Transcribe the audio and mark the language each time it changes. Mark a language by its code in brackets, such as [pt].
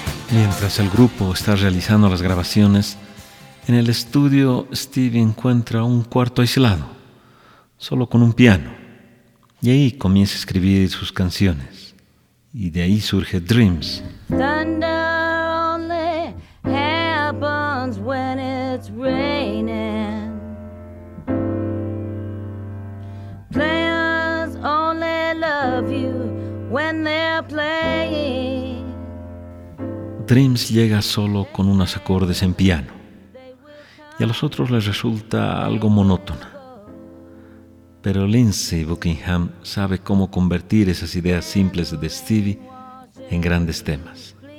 [es] Mientras el grupo está realizando las grabaciones, en el estudio Steve encuentra un cuarto aislado, solo con un piano. Y ahí comienza a escribir sus canciones. Y de ahí surge Dreams. [en] Thunder only happens when it's raining. Players only love you when they're playing. [es] Dreams llega solo con unos acordes en piano. Y a los otros les resulta algo monótona. Pero Lindsey Buckingham sabe cómo convertir esas ideas simples de Stevie en grandes temas.